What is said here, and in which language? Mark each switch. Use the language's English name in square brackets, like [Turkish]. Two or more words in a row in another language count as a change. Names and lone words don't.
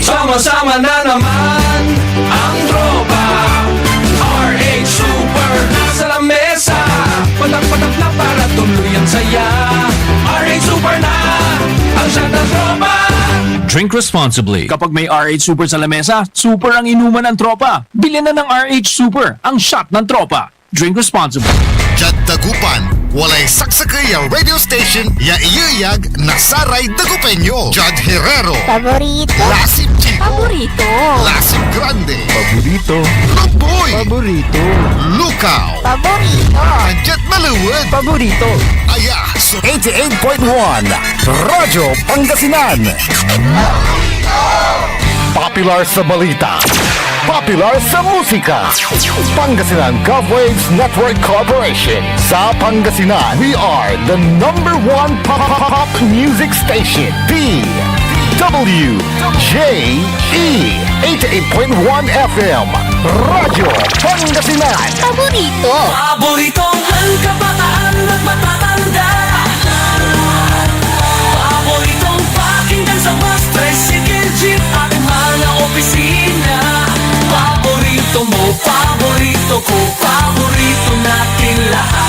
[Filipino] Sama-sama na naman ang tropa RH Super sa lamesa. Patak-patak na para tuloy ang saya. RH Super na ang shot ng tropa. [English] Drink responsibly. [Filipino] Kapag may RH Super sa lamesa, super ang inuman ng tropa. Bilhin na ng RH Super, ang shot ng tropa. [English] Drink responsibly. [Pangasinan] Jad Dagupan, walay saksakay ang [English] radio station [Pangasinan] ya iyayag na Saray Dagupeño. Jad Herrero, Paborito. Lasip Chico, Paborito. Lasip Grande, Paborito. Luboy, Paborito. Lukaw, Paborito. Jet Maluwag, Paborito. Aya, so 88.1 Radyo Pangasinan. [Filipino] Popular sa balita. Popular sa musika. Pangasinan GovWaves Network Corporation. Sa Pangasinan, [English] we are the #1 pop music station. WJE 88.1 FM. Radyo Pangasinan. [Filipino] Paborito. Paboritong kabataan at matatanda. Paboritong pakinggan sa bus, tricycle, jeep at mga opisina. Paborito mo, paborito ko, paborito natin lahat.